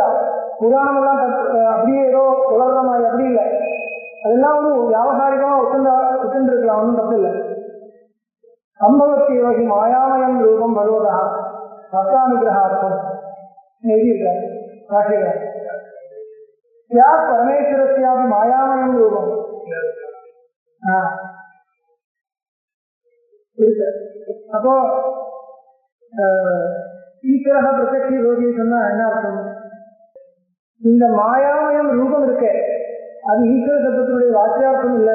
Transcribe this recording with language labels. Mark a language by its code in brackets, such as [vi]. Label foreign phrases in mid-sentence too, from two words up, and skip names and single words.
[ta] புராணம் எல்லாம் அப்படியே ஏதோ உலர்ற மாதிரி அப்படி இல்லை. அதெல்லாம் ஒரு வியாபகாரிகமா ஒத்துண்டு இருக்கலாம், ஒன்றும் தப்பு இல்லை. [sa] सम्भवति मायामयम् रूपम् भगवता भक्तानुग्रहार्थम् எழுதியிருக்காரு ராசிகர். क्या परमेश्वरस्यापि मायामयं रूपम. [ta] அப்போ ஈஸ்வர பிரத்யக்ஷ யோகி சொன்னா என்ன அர்த்தம்? இந்த [sa] मायामयम् रूपम् [ta] இருக்கே, அது ஈஸ்வர சப்தத்தினுடைய வாக்கியார்த்தம் இல்லை.